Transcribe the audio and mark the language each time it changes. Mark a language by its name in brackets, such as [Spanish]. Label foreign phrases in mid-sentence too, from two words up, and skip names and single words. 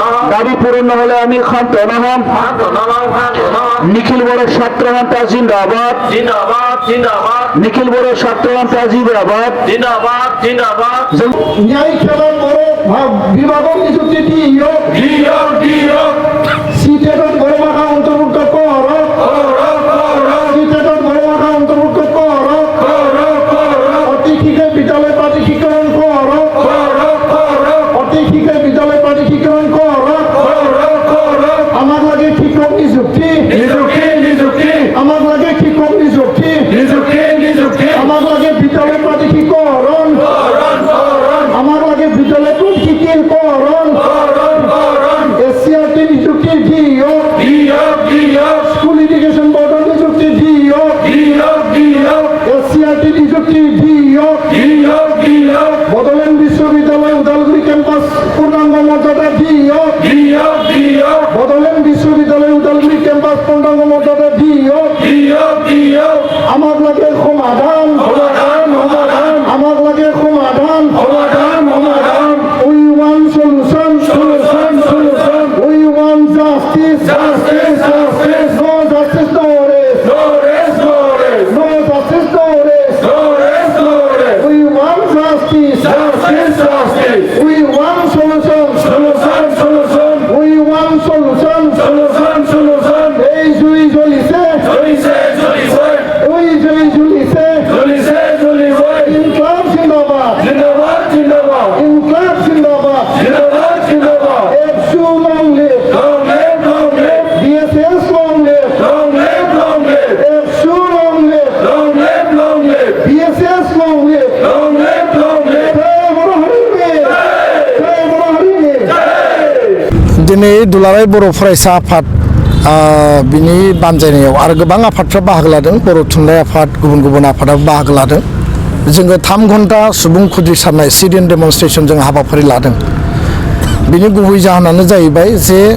[Assamese] দাবি পূরণ হলে আমি ক্ষান্ত নহম নিখিল বড় ছাত্র সন্থা জিন্দাবাদ নিখিল বড় ছাত্র সন্থা জিন্দাবাদ ন্যায় সেবার বড় বিভাগক নিযুক্তি সিটেটত বড় ভাষা অন্তর্ভুক্ত কর সিটেটত বড় ভাষা অন্তর্ভুক্ত কর অতি শীঘ্রে বিদ্যালয় প্রাধিকরণ কর অতি শীঘ্রে বিদ্যালয় প্রাধিকরণ কর আমার লাগে শিক্ষক নিযুক্তি আমার লাগে শিক্ষক নিযুক্তি আমার লাগে বিদ্যালয় প্রাধিকরণ আমার লাগে বিদ্যালয় প্রাধিকরণ এসসিআরটি নিযুক্তি দিও স্কুল এডুকেশন বোর্ডের নিযুক্তি দিও এসসিআরটি নিযুক্তি দিও বদলেন বিশ্ববিদ্যালয় উদালগুড়ি ক্যাম্পাস পূর্ণাঙ্গ মর্যাদা দিও বদলেন বিশ্ববিদ্যালয় উদালগুড়ি ক্যাম্পাস পূর্ণাঙ্গ মর্যাদা দিও আমার লাগে সমাধান আমার লাগে [English] সমাধান we want solution we want justice no justice no rest no justice no rest we want justice we want solution we want solution [Assamese] এই জুই জ্বলিছে ওই জুই জ্বলিছে [Hindi] इंकलाब ज़िंदाबाद इंकलाब ज़िंदाबाद [English] AFSU long live BSS long live AFSU long live BSS long live [Bodo] दिनै दुलाराय बर' फरायसा आफाद बिनि बानजायनायाव आरो गोबां आफादफ्रा बाहागो लादों बर' थुनलाइ आफाद गुबुन गुबुन आफादाबो बाहागो लादों जोङो 3 घन्टा सुबुं खुद्रिसारनाय [English] sit-in demonstration [Bodo] जों हाबाफारि लादों बिनि गुबै जाहोनानो जाहैबाय जे